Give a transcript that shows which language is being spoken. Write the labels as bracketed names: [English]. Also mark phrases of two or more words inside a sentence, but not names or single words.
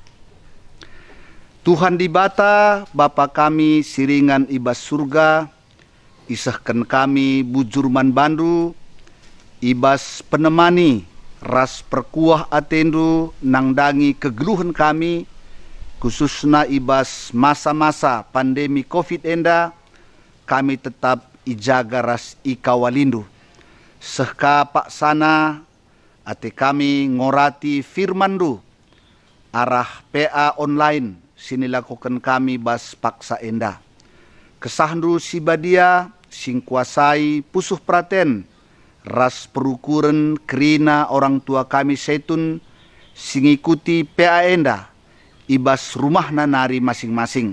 [Batak Karo] Tuhan di bata Bapa kami siringan ibas surga, isahkan kami bujurman bandu, ibas penemani ras perkuah atendu nangdangi kegeluhan kami, khususnya ibas [Indonesian] masa-masa pandemi COVID [Batak Karo] enda, kami tetap ijaga ras ikawalindu. Sehka pak sana ate kami ngorati firmandu arah [Indonesian] PA online [Batak Karo] sini lakukan kami bas paksa enda. Kesahndu si badia sing kuasai pusuh praten ras perukuran kerina orang tua kami Zaitun sing ikuti PA enda ibas rumah nanari masing-masing.